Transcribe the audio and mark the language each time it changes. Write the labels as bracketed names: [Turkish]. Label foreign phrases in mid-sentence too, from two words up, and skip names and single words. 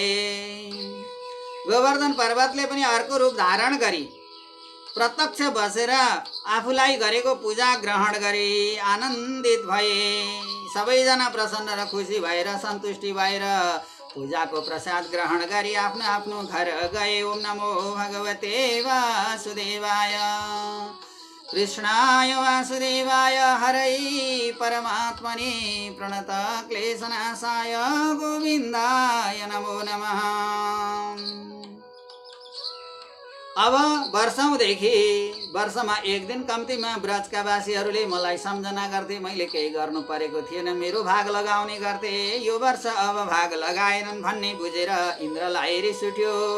[Nepali] गोवर्धन पर्वतले पनि अर्को रूप धारण गरी प्रत्यक्ष बसेर आफूलाई गरेको पूजा ग्रहण गरी आनन्दित भए। सबैजना प्रसन्न र खुसी भएर सन्तुष्टि भएर पूजाको प्रसाद ग्रहण गरी आफ्नो आफ्नो घर गए। [Sanskrit] ओम नमो भगवते वासुदेवाय कृष्णाय वासुदेवाय हरै परमात्मने प्रणत क्लेशनाशाय गोविन्दाय नमो नमः। [Nepali] अब वर्षमा एक दिन कम्तीमा ब्रजका वासीहरूले मलाई सम्झना गर्थे। मैले केही गर्नु परेको थिएन, मेरो भाग लगाउने गर्थे। यो वर्ष अब भाग लगाएनन् भन्ने बुझेर इन्द्रलाई रिस उठ्यो।